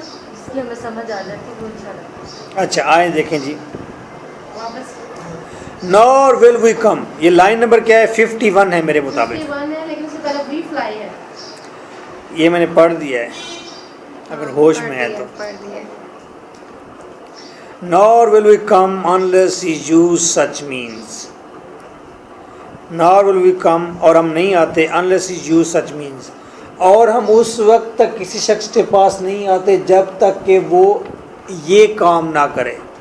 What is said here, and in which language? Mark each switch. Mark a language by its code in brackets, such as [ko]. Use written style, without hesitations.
[ur] اس لیے ہمیں سمجھ آ جاتی ہے. وہ اچھا لگتا ہے. اچھا آئیں دیکھیں جی. واپس [en] نور will we come, [ur] یہ لائن نمبر کیا ہے؟ 51 ہے میرے مطابق. 51 ہے، لیکن اس سے پہلے وی فلائی ہے. یہ میں نے پڑھ دیا ہے اگر ہوش میں ہے تو. پڑھ دیے. [en] Nor will we come unless he use such means. Nor will we come, [ur] اور ہم نہیں آتے [en] unless he use such means. [ur] اور ہم اس وقت تک کسی شخص کے پاس نہیں آتے جب تک کہ وہ یہ کام نہ کرے.